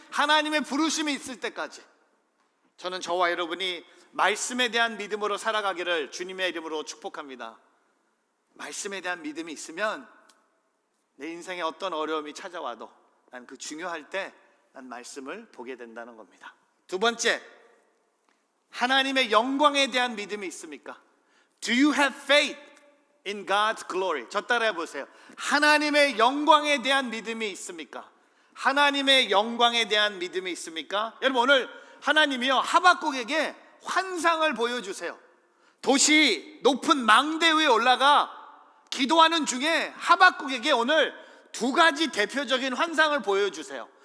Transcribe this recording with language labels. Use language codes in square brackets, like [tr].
[ko] 하나님의 부르심이 있을 때까지. 저는 저와 여러분이 말씀에 대한 믿음으로 살아가기를 주님의 이름으로 축복합니다. 말씀에 대한 믿음이 있으면 내 인생에 어떤 어려움이 찾아와도 난 그 중요할 때 난 말씀을 보게 된다는 겁니다. 두 번째, 하나님의 영광에 대한 믿음이 있습니까? [en] Do you have faith in God's glory? [ko] 저 따라해 보세요. 하나님의 영광에 대한 믿음이 있습니까? 하나님의 영광에 대한 믿음이 있습니까? 여러분, 오늘 하나님이요 하박국에게 환상을 보여주세요. 도시 높은 망대 위에 올라가 기도하는 중에 하박국에게 오늘 두 가지 대표적인 환상을 보여주세요.